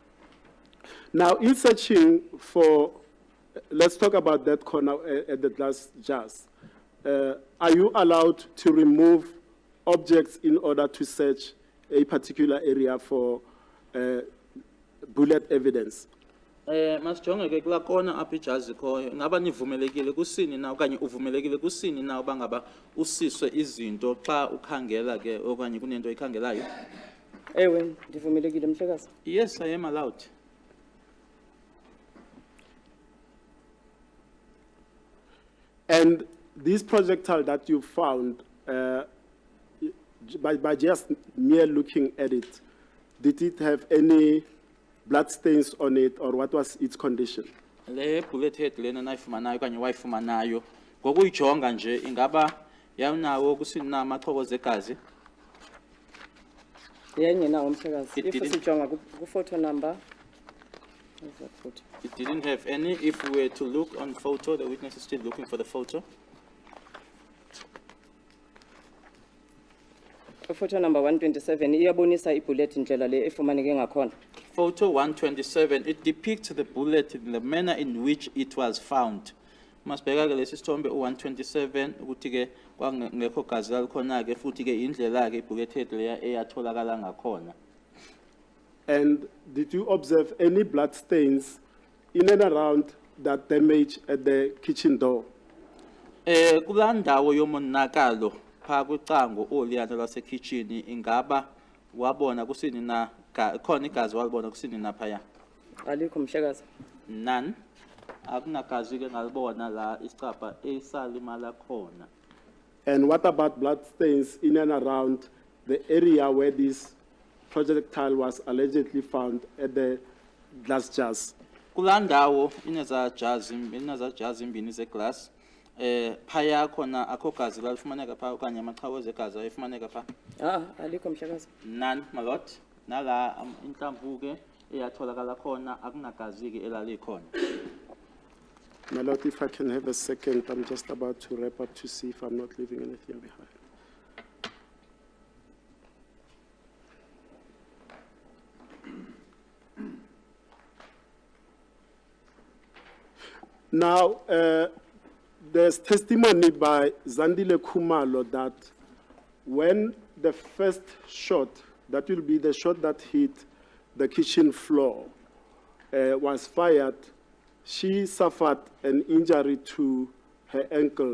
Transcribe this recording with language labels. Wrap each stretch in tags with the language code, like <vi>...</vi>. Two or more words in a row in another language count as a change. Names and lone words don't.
<en>Now, in searching for, let's talk about that corner at the glass jars. Are you allowed to remove objects in order to search a particular area for bullet evidence?</en> <xh>Masijonge ke kula kona apha ijazi khoyo ngaba nivumelekile kusini na okanye uvumelekile kusini na uba ngaba usiswe izinto xa ukhangela ke okanye kunento ikhangelayo? Ewe ndivumelekile mhlekazi.</xh> <en>Yes, I am allowed. And this projectile that you found, by just mere looking at it, did it have any blood stains on it, or what was its condition?</en> <xh>Le</xh> <en>bullet head</en> <xh>lena nayifumanayo okanye wayifumanayo ngokuyijonga nje ingaba yawunawo kusini na amaxhoboza egazi? Yengenawo mhlekazi.</xh> <en>It If didn't-</en> <xh>sijonga ku</xh> <en>photo number. Where's that photo? It didn't have any. If we were to look on photo, the witness is still looking for the photo. Photo number</en> <xh>127 iyabonisa ibullet indlela le efumaneke ngakhona.</xh> <en>Photo 127, it depicts the bullet in the manner in which it was found.</en> <zu>Masibheka ke lesi sithombe u127 ukuthi ke kwangekho gazi lalikhona ke futhi ke indlela ke ibullet leya eyatholakala ngakhona.</zu> <en>And did you observe any blood stains in and around that damage at the kitchen door?</en> <xh>Kula ndawo yomonakalo pha kwicango oliyana lase kitchen ingaba wabona kusini na khona igazi walibona kusini na phaya? Alikho mhlekazi.</xh> <en>None.</en> <zu>Akunagazi ke ngalibona la isicapha esalimala khona.</zu> <en>And what about blood stains in and around the area where this projectile was allegedly found at the glass jars?</en> <xh>Kula ndawo ineza jazi imbini zeglass. Phaya khona akho gazi lalifumaneka pha okanye amaqhawe egazi ayifumaneka pha? Alikho mhlekazi.</xh> <en>None, my lord.</en> <zu>Nala inhlamvu ke eyatholakala khona akunagazi ke elalikhona.</zu> <en>My Lord, if I can have a second, I'm just about to wrap up to see if I'm not leaving anything behind. Now, there's testimony by Zandile Khumalo that when the first shot, that will be the shot that hit the kitchen floor, was fired, she suffered an injury to her ankle.</en>